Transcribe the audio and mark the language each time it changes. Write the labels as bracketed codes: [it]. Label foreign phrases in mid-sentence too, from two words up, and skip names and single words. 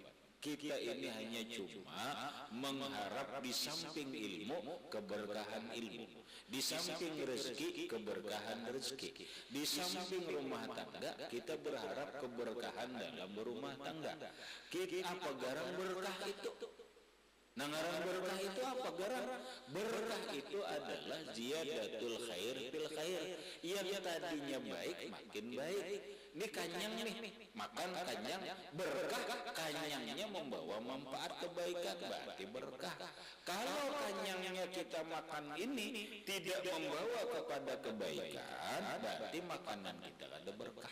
[id] Kita ini hanya cuma mengharap di samping ilmu keberkahan ilmu, di samping rezeki keberkahan rezeki, di samping rumah tangga kita berharap keberkahan dalam berumah tangga. [bjn] Kita apa garang berkah itu? Nangarang berkah itu apa garang? [id] Berkah itu adalah [ar] زيادة الخير في الخير. [bjn] Yang tadinya baik makin baik. Ini kanyang nih, makan kanyang, berkah kanyangnya membawa manfaat kebaikan, berarti berkah. Kalau kanyangnya kita makan ini tidak membawa kepada kebaikan, berarti makanan kita ada berkah.